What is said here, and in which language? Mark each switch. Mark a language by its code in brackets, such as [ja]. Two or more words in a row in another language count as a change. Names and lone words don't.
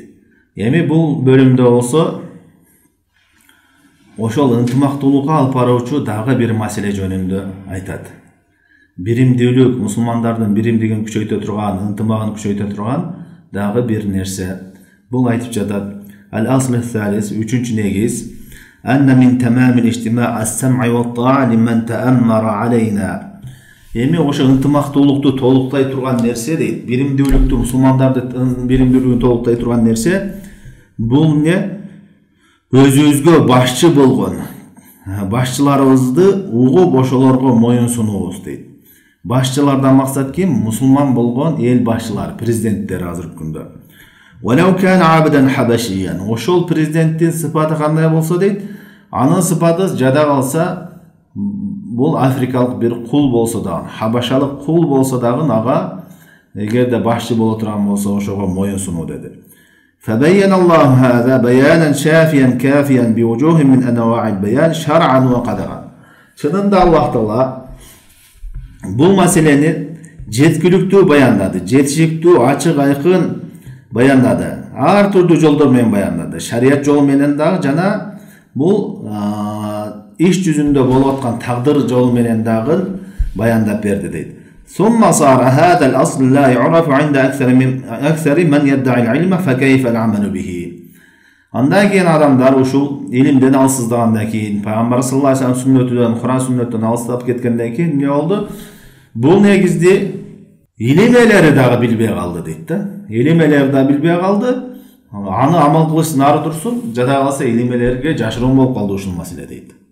[ky] Эми бул бөлүмдө болсо ошол ынтымактуулукка алып баруучу дагы бир маселе жөнүндө айтат. Биримдүүлүк, мусулмандардын биримдигин күчөйтө турган, ынтымагын күчөйтө турган дагы бир нерсе. Бул айтып жатат. [ar] الأصل الثالث, [ky] үчүнчү негиз. [ar] أن من تمام الاجتماع السمع والطاعة لمن تأمر علينا. [ky] Эми ошо ынтымактуулукту толуктай турган нерсе дейт. Биримдүүлүктү, мусулмандардын биримдүүлүгүн толуктай турган нерсе бул эмне? Өзүбүзгө башчы болгон башчыларыбызды угуп ошолорго моюн сунуубуз дейт. Башчылардан максат ким? Мусулман болгон эл башчылар, президенттер азыркы күндө. [ar] ولو كان عبدا حبشيا. [ky] Ошол президенттин сыпаты кандай болсо дейт, анын сыпаты жада калса бул африкалык бир кул болсо дагы, хабашалык кул болсо дагы ага эгерде башчы боло турган болсо ошого моюн сунуу деди. [ar] فبين الله هذا بيانا شافيا كافيا بوجوه من انواع البيان شرعا وقدرا. [ky] Чынында Аллах Таала бул маселени жеткиликтүү баяндады, жетишиктүү, ачык, айкын баяндады. Ар түрдүү жолдор менен баяндады. Шарият жолу менен дагы жана бул иш жүзүндө болуп аткан тагдыр жолу менен дагы баяндап берди дейт. [ar] ثم صار هذا الأصل لا يعرف عند أكثر من يدعي العلم فكيف العمل به. [ky] Андан кийин адамдар ушул илимден алсыздагандан кийин, пайгамбар [ar] صلى الله عليه وسلم [ky] сүннөтүнөн, Куран сүннөттөн алыстап кеткенден кийин эмне болду? Бул негизди илим элери дагы билбей калды дейт да. Илим элери дагы билбей калды. Аны амал кылышсын, ары турсун, жада калса илим элерге жашыруун болуп калды ушул маселе дейт.